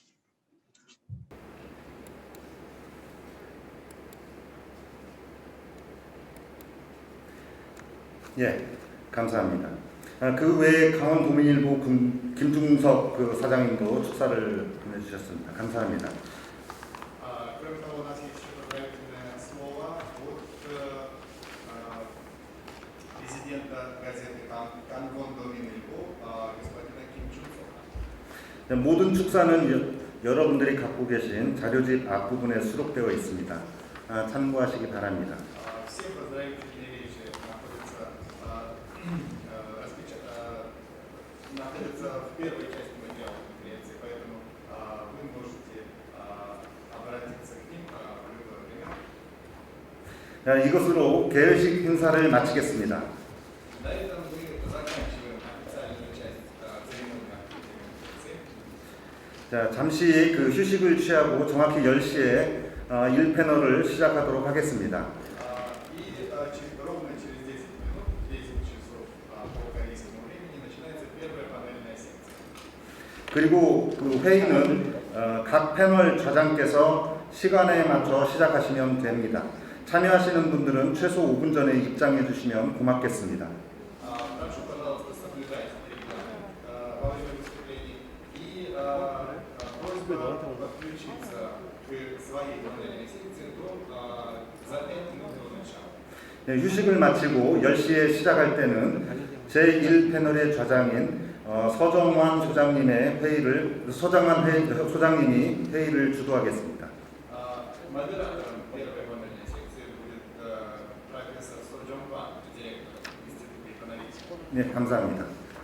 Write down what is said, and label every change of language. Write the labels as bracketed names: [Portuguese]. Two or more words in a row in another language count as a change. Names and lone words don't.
[Korean] 예, 감사합니다. 그 외에 강원도민일보 김중석 그 사장님도 축사를 보내주셨습니다. 감사합니다. [Russian] Кроме того, у нас есть еще поздравительное слово от президента газеты Кангвон-Доминильбо господина Ким Чун Сона. [Korean] 모든 축사는 여러분들이 갖고 계신 자료집 앞부분에 수록되어 있습니다. 참고하시기 바랍니다. [Russian] Все поздравительные речи находятся в первой части материала конференции, поэтому вы можете обратиться к ним в любое время. [Korean] 이것으로 개회식 행사를 마치겠습니다. [Russian] На этом мы заканчиваем официальную часть церемонии открытия конференции. [Korean] 잠시 그 휴식을 취하고 정확히 10시에 1패널을 시작하도록 하겠습니다. [Russian] Ровно через 10 минут, 10 часов по корейскому времени, начинается первая панельная секция. [Korean] 그리고 그 회의는 각 패널 좌장께서 시간에 맞춰 시작하시면 됩니다. 참여하시는 분들은 최소 5분 전에 입장해 주시면 고맙겠습니다. [Russian] Прошу, пожалуйста, соблюдайте регламент во время выступлений и просьба подключиться к своей панельной секции за 5 минут до начала. [Korean] 휴식을 마치고 10시에 시작할 때는 제1패널의 좌장인 서정환 소장님의 소장님이 회의를 주도하겠습니다. [Russian] Модератором первой панельной секции будет профессор Сорджон Пан, директор Института экономики. [Korean] 네, 감사합니다.